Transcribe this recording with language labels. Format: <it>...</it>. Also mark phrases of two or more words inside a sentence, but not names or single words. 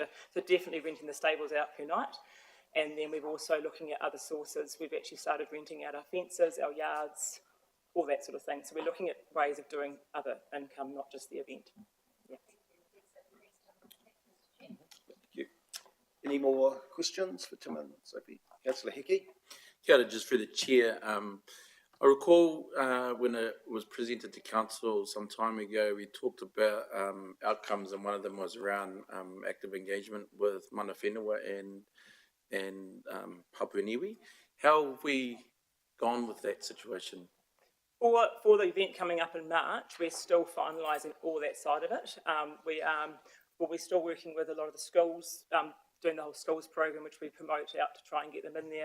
<en>So definitely renting the stables out per night. And then we're also looking at other sources. We've actually started renting out our fences, our yards, all that sort of thing. So we're looking at ways of doing other income, not just the event. Yeah. Thank you. Any more questions for Tim and Sophie? Councillor Hickey?</en> <mi>Kia ora,</mi> <en>just through the chair. I recall when it was presented to council some time ago, we talked about outcomes, and one of them was around active engagement with</en> <mi>mana whenua</mi> <en>and Papua Niue. How have we gone with that situation? For the event coming up in March, we're still finalising all that side of it. We're still working with a lot of the schools, doing the whole schools program, which we promote out to try and get them in there.</en>